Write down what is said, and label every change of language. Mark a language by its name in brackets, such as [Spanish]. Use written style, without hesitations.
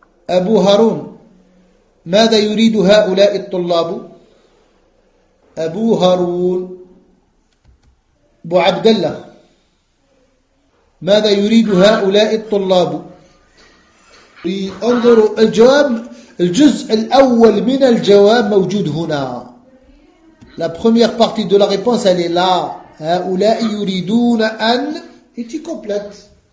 [Arabic] أبو هارون، ماذا يريد هؤلاء الطلاب؟ أبو هارون. أبو عبد الله، ماذا يريد هؤلاء الطلاب؟ انظروا الجواب، الجزء الأول من الجواب موجود هنا. [French] La première partie de la réponse elle est là. [Arabic] هؤلاء يريدون أن [French] était complète.